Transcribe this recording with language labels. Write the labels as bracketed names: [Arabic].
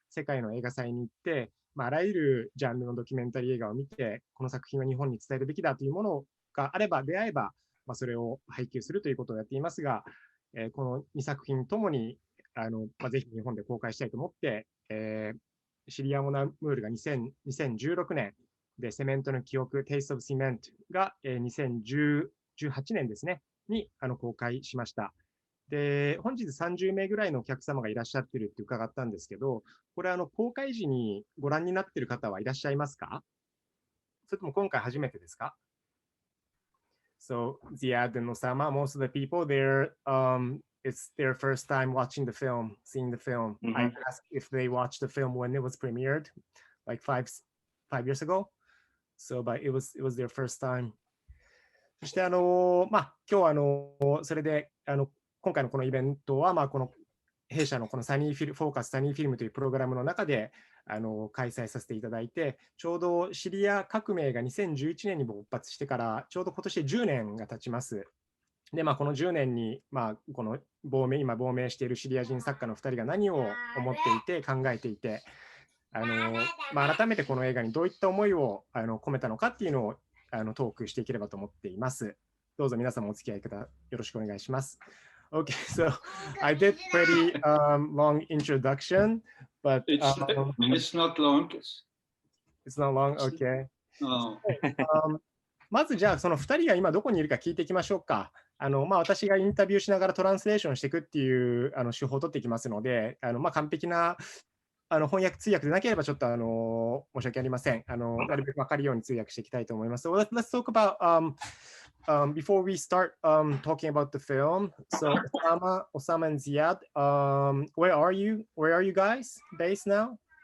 [Japanese] 世界の映画祭に行って、あらゆるジャンルのドキュメンタリー映画を見て、この作品は日本に伝えるべきだというものがあれば、出会えば、それを配給するということをやっていますが、この2作品ともにぜひ日本で公開したいと思って、シリア・モナムールが2016年で、セメントの記憶、Taste of Cement が2018年ですね、に公開しました。で、本日30名ぐらいのお客様がいらっしゃってるって伺ったんですけど、これ公開時にご覧になっている方はいらっしゃいますか？それとも今回初めてですか？ [English] So, Ziad and Osama, most of the people there, it's their first time watching the film, seeing the film. I asked if they watched the film when it was premiered, like five years ago. So, but it was their first time. [Japanese] そして今日それで今回のこのイベントはこの弊社のこのフォーカスサニーフィルムというプログラムの中で開催させていただいて、ちょうどシリア革命が2011年に勃発してからちょうど今年で10年が経ちます。でこの10年にこの今亡命しているシリア人作家の2人が何を思っていて考えていて、改めてこの映画にどういった思いを込めたのかっていうのをトークしていければと思っています。どうぞ皆様お付き合いよろしくお願いします。 [English] Okay, so I did pretty long introduction, but it's not long. It's not long. Okay. No. [Japanese] まずじゃあその2人が今どこにいるか聞いていきましょうか。私がインタビューしながらトランスレーションしていくっていう手法を取っていきますので、完璧な翻訳通訳でなければちょっと申し訳ありません。なるべく分かるように通訳していきたいと思います。 [English] So let's talk about before we start talking about the film. So Osama and Ziad, where are you? Where are you guys based now?